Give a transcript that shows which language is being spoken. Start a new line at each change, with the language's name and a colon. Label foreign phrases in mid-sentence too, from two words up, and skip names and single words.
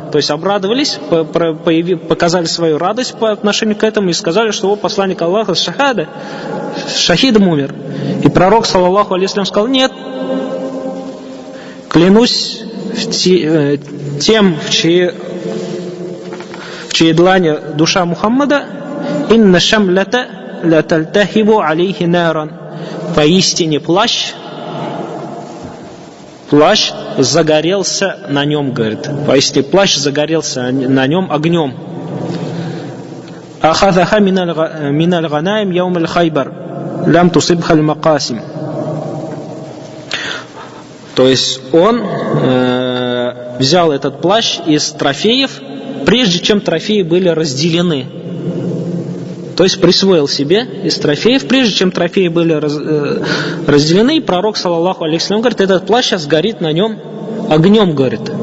Russian: То есть обрадовались, показали свою радость по отношению к этому и сказали, что о посланник Аллаха с шахада, шахидом умер. И пророк,
Arabic: صلى الله عليه وسلم,
Russian: сказал: «Нет, клянусь тем, в чьей длани душа Мухаммада,
Arabic: إن الشملة لتلتهب عليه نارا».
Russian: Поистине плащ загорелся на нем, говорит. Поистине плащ загорелся на нем огнем.
Arabic: أخذها من الغنائم يوم خيبر لم تصبها المقاسم.
Russian: То есть он взял этот плащ из трофеев, прежде чем трофеи были разделены. То есть присвоил себе из трофеев, прежде чем трофеи были разделены. И пророк,
Arabic: صلى الله عليه وسلم,
Russian: говорит: этот плащ сейчас горит на нем огнем, говорит.